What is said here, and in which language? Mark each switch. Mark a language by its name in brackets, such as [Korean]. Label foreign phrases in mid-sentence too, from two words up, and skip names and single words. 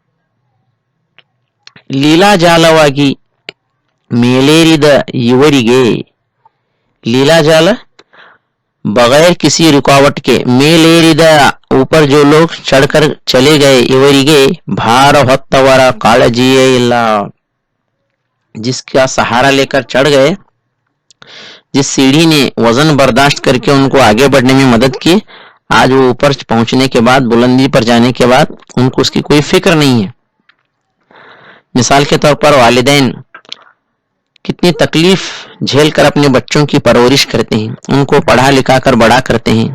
[Kannada] ಲೀಲಾಜಾಲವಾಗಿ ಮೇಲೇರಿದ ಇವರಿಗೆ, [Hindi] लीलाजाल बगैर किसी रुकावट के, ಮೇಲೇರಿದ ऊपर जो लोग चढ़कर चले गए, [Kannada] ಇವರಿಗೆ भार ಹೊತ್ತವರ ಕಾಳಜಿಯೇ ಇಲ್ಲ. [Hindi] जिसका सहारा लेकर चढ़ गए, जिस सीढ़ी ने वजन बर्दाश्त करके उनको आगे बढ़ने में मदद की, आज वो ऊपर पहुंचने के बाद, बुलंदी पर जाने के बाद उनको उसकी कोई फिक्र नहीं है. मिसाल के तौर पर वालिदैन कितनी तकलीफ झेलकर अपने बच्चों की परवरिश करते हैं, उनको पढ़ा लिखा कर बड़ा करते हैं।